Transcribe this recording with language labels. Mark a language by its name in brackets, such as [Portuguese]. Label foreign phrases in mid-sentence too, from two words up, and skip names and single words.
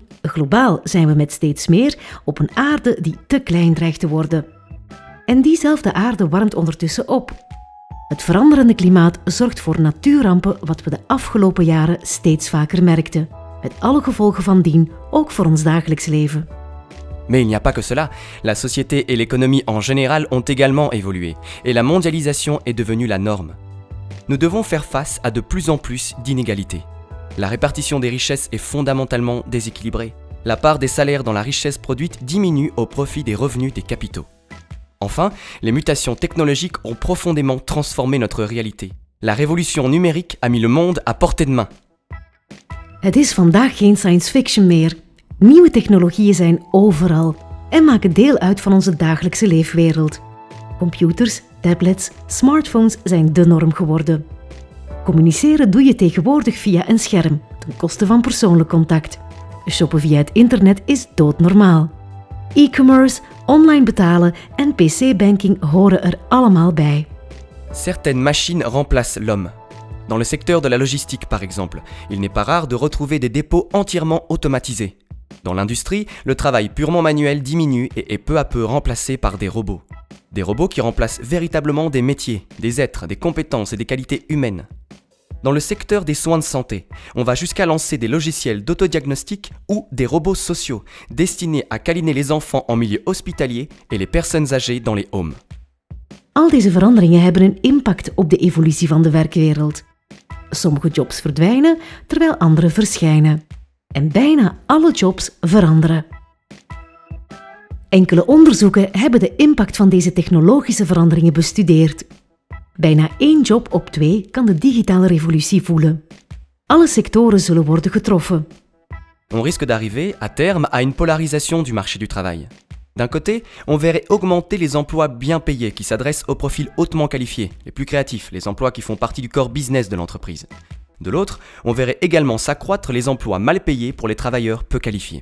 [Dutch] Globaal zijn we met steeds meer op een aarde die te klein dreigt te worden. En diezelfde aarde warmt ondertussen op. Het veranderende klimaat zorgt voor natuurrampen wat we de afgelopen jaren steeds vaker merkten. Met alle gevolgen van dien, ook voor ons dagelijks leven. [French] Mais il n'y a pas que cela, la société et l'économie en général ont également évolué, et la mondialisation est devenue la norme. Nous devons faire face à de plus en plus d'inégalités. La répartition des richesses est fondamentalement déséquilibrée. La part des salaires dans la richesse produite diminue au profit des revenus des capitaux. Enfin, les mutations technologiques ont profondément transformé notre réalité. La révolution numérique a mis le monde à portée de main. [Dutch] Het is vandaag geen [English] science fiction [Dutch] meer. Nieuwe technologieën zijn overal en maken deel uit van onze dagelijkse leefwereld. Computers, tablets, smartphones zijn de norm geworden. Communiceren doe je tegenwoordig via een scherm, ten koste van persoonlijk contact. Shoppen via het internet is doodnormaal. E-commerce, online betalen en pc-banking horen er allemaal bij. [French] Certaines machines remplacent l'homme. Dans le secteur de la logistique par exemple, il n'est pas rare de retrouver des dépôts entièrement automatisés. Dans l'industrie, le travail purement manuel diminue et est peu à peu remplacé par des robots. Des robots qui remplacent véritablement des métiers, des êtres, des compétences et des qualités humaines. Dans le secteur des soins de santé, on va jusqu'à lancer des logiciels d'autodiagnostic ou des robots sociaux destinés à câliner les enfants en milieu hospitalier et les personnes âgées dans les homes. [Dutch] Al deze veranderingen hebben een impact op de evolutie van de werkwereld. Sommige jobs verdwijnen, terwijl andere verschijnen. En bijna alle jobs veranderen. Enkele onderzoeken hebben de impact van deze technologische veranderingen bestudeerd. Bijna 1 job op 2 kan de digitale revolutie voelen. Alle sectoren zullen worden getroffen. [French] On risque d'arriver, à terme, à une polarisation du marché du travail. D'un côté, on verrait augmenter les emplois bien payés qui s'adressent aux profils hautement qualifiés, les plus créatifs, les emplois qui font partie du [English] core business [French] de l'entreprise. De l'autre, on verrait également s'accroître les emplois mal payés pour les travailleurs peu qualifiés.